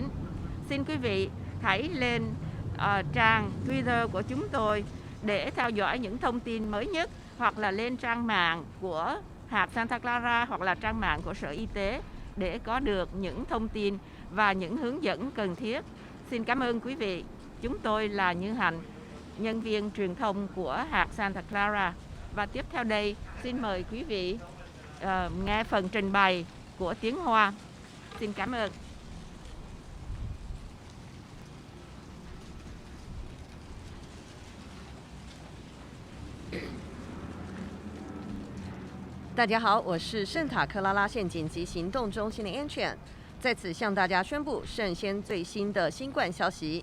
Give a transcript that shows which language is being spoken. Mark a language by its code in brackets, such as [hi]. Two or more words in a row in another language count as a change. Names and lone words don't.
[vi] Xin quý vị hãy lên trang Twitter của chúng tôi để theo dõi những thông tin mới nhất, hoặc là lên trang mạng của hạt Santa Clara hoặc là trang mạng của Sở Y tế để có được những thông tin và những hướng dẫn cần thiết. Xin cảm ơn quý vị. Chúng tôi là Như Hạnh, nhân viên truyền thông của hạt Santa Clara. Và tiếp theo đây, xin mời quý vị nghe phần trình bày của Tiếng Hoa. Xin cảm ơn. [zh] 大家好，我是圣塔克拉拉县紧急行动中心的 Antigen， 在此向大家宣布圣先最新的新冠消息。